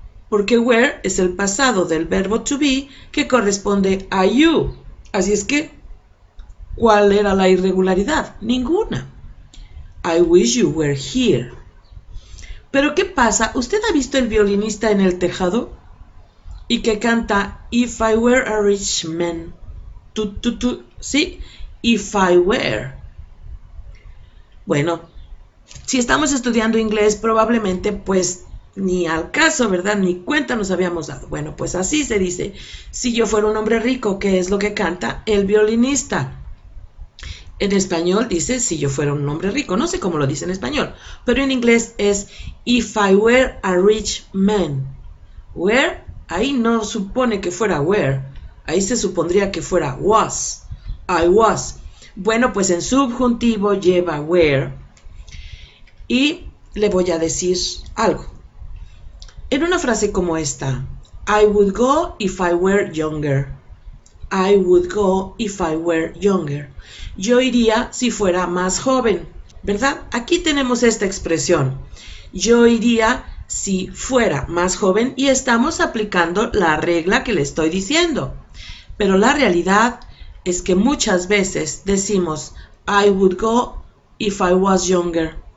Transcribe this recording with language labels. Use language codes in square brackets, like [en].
[es] porque were es el pasado del verbo to be que corresponde a you. Así es que, ¿cuál era la irregularidad? Ninguna. [en] I wish you were here. [es] Pero ¿qué pasa? ¿Usted ha visto el violinista en el tejado? Y que canta [en] If I were a rich man. [es] ¿Sí? [en] If I were. [es] Bueno, si estamos estudiando inglés, probablemente pues ni al caso, ¿verdad? Ni cuenta nos habíamos dado. Bueno, pues así se dice. Si yo fuera un hombre rico, ¿qué es lo que canta el violinista? En español dice si yo fuera un hombre rico. No sé cómo lo dice en español, pero en inglés es [en] If I were a rich man. [es] Were, ahí no supone que fuera were. Ahí se supondría que fuera was. [en] I was. [es] Bueno, pues en subjuntivo lleva were. Y le voy a decir algo. En una frase como esta, [en] I would go if I were younger. I would go if I were younger. [es] Yo iría si fuera más joven, ¿verdad? Aquí tenemos esta expresión. Yo iría si fuera más joven y estamos aplicando la regla que le estoy diciendo. Pero la realidad es que muchas veces decimos [en] I would go if I was younger.